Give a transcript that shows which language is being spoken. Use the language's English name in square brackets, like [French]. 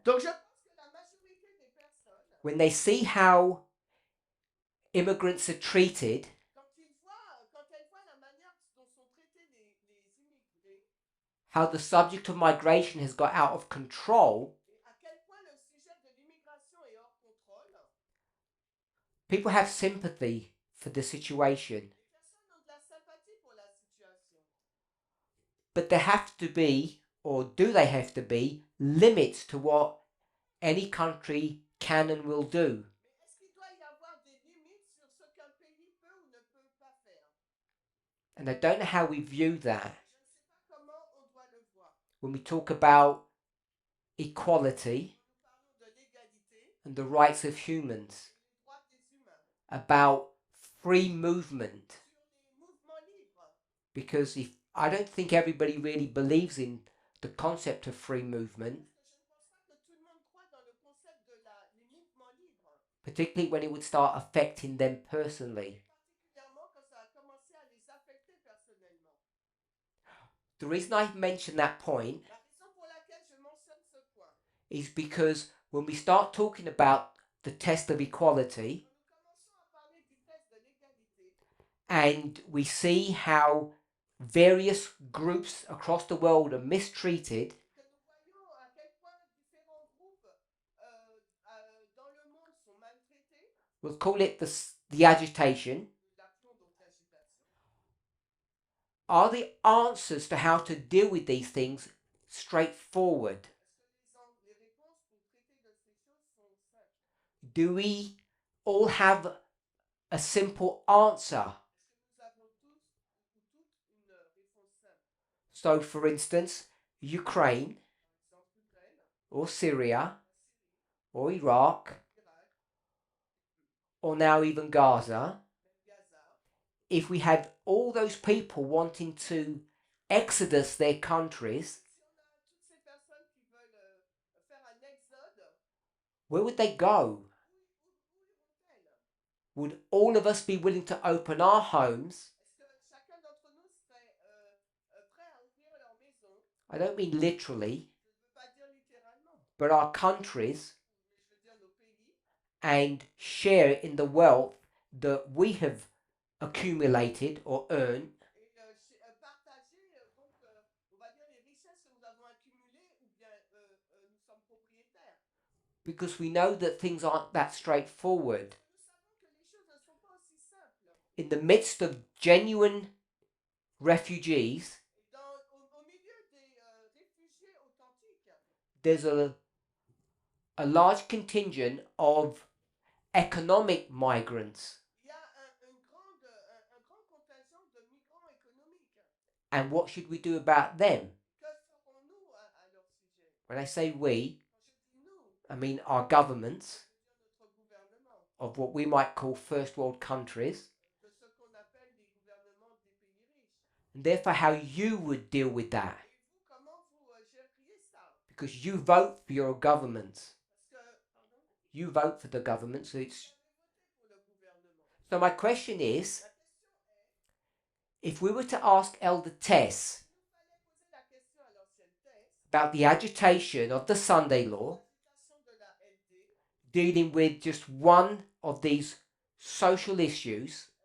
[French] Donc je pense que la majorité des personnes, [English] when they see how immigrants are treated, [French] quand elles voient la manière dont sont traités les immigrés, [English] how the subject of migration has got out of control, [French] et à quel point le sujet de l'immigration est hors contrôle, [English] people have sympathy for the situation. [French] les personnes ont de la sympathie pour la situation. [English] But there have to be, or do they have to be, limits to what any country can and will do. [French] Mais est-ce qu'il doit y avoir des limites sur ce qu'un pays peut ou ne peut pas faire? [English] And I don't know how we view that [French] Je ne sais pas comment on doit le voir. [English] when we talk about equality [French] Nous parlons de l'égalité [English] and the rights of humans, [French] et les droits des humains, [English] about free movement. [French] sur les mouvements libres. [English] Because if I don't think everybody really believes in the concept of free movement, [French] Parce que je ne pense pas que tout le monde croit dans le concept de les mouvements libres, [English] particularly when it would start affecting them personally. [French] particulièrement quand ça a commencé à les affecter personnellement. [English] The reason I mention that point [French] La raison pour laquelle je mentionne ce point, [English] is because when we start talking about the test of equality [French] quand nous commençons à parler du test de l'égalité, [English] and we see how various groups across the world are mistreated, [French] que nous voyons à quel point différents groupes dans le monde sont maltraités, [English] we'll call it the agitation, [French] nous l'appelons donc l'agitation, [English] are the answers to how to deal with these things straightforward? [French] est-ce que les réponses pour traiter de ces choses sont simples? [English] Do we all have a simple answer? [French] Est-ce que nous avons tous ou toutes une réponse simple? [English] So, for instance, Ukraine [French] Par exemple, l'Ukraine, [English] or Syria [French] la Syrie, [English] or Iraq [French] l'Irak, [English] or now even Gaza, [French] même Gaza. [English] if we had all those people wanting to exodus their countries, [French] Si on a toutes ces personnes qui veulent faire un exode, [English] where would they go? [French] où iront-elles? [English] Would all of us be willing to open our homes? [French] Est-ce que chacun d'entre nous serait prêt à ouvrir leur maison? [English] I don't mean literally, [French] Je ne veux pas dire littéralement, [English] but our countries, [French] mais je veux dire nos pays, [English] and share in the wealth that we have accumulated or earned, [French] et partager donc, on va dire les richesses que nous avons accumulées ou bien nous sommes propriétaires. [English] because we know that things aren't that straightforward. [French] Nous savons que les choses ne sont pas aussi simples. [English] In the midst of genuine refugees, [French] Et au milieu des réfugiés authentiques, [English] there's a large contingent of economic migrants. [French] il y a un grand contingent de migrants économiques. [English] And what should we do about them? [French] Que ferons-nous à leur sujet? [English] When I say we, [French] Quand je dis nous, [English] I mean our governments [French] je veux dire notre gouvernement, [English] of what we might call first world countries, [French] de ce qu'on appelle les gouvernements des pays riches. [English] and therefore how you would deal with that. [French] Et vous, comment vous gériez ça? [English] Because you vote for your governments. [French] Parce que, pardon, [English] You vote for the government, so [French] vous [English] it's... [French] avez voté pour le gouvernement. [English] So my question is, [French] La question est, [English] if we were to ask Elder Tess [French] il nous fallait poser la question à l'ancienne thèse, [English] about the agitation of the Sunday law, [French] l'agitation de la LD, [English] dealing with just one of these social issues,